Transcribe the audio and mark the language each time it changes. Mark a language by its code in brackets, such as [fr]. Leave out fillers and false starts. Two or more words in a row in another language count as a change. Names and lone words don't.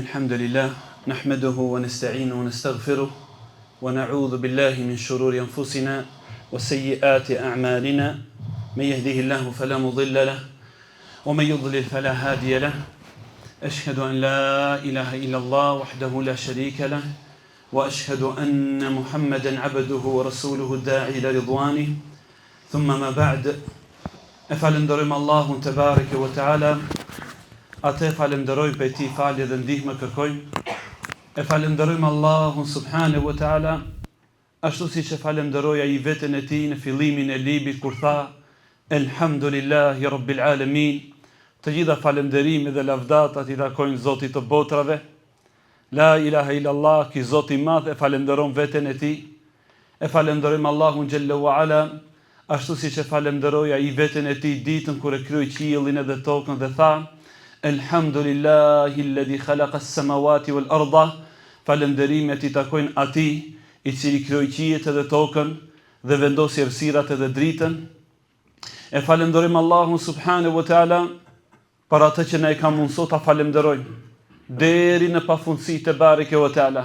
[ar] الحمد لله نحمده ونستعينه ونستغفره ونعوذ بالله من شرور أنفسنا وسيئات أعمالنا من يهده الله فلا مضل له ومن يضلل فلا هادي له أشهد أن لا إله إلا الله وحده لا شريك له وأشهد أن محمدا عبده ورسوله الداعي إلى رضوانه ثم ما بعد [sq] falenderojmë Allahun [ar] تبارك وتعالى, [sq] atë falenderojmë për ti falje dhe ndihmë kërkojmë. E falenderojmë Allahun [ar] سبحانه وتعالى, [sq] ashtu siç e falenderoi ai veten e tij në fillimin e librit kur tha: [ar] الحمد لله رب العالمين. [sq] Të gjitha falënderimi dhe lavdatat i takojnë Zotit të botrave. [ar] لا إله إلا الله, [sq] ki Zoti i madh, e falenderojmë veten e tij. E falenderojmë Allahun [ar] جل وعلا, [sq] ashtu si që falenderoj ai veten e tij ditën kur e krijoi qiellin edhe tokën dhe tha: [ar] الحمد لله الذي خلق السماوات والأرض. [sq] Falënderimet i takojnë atij i cili krijoi qiellin edhe tokën dhe vendosi errësirat edhe dritën. E falenderojmë Allahun [ar] سبحانه وتعالى [sq] për atë që na e ka mundsuar ta falenderojmë deri në pafundësi [ar] تبارك وتعالى.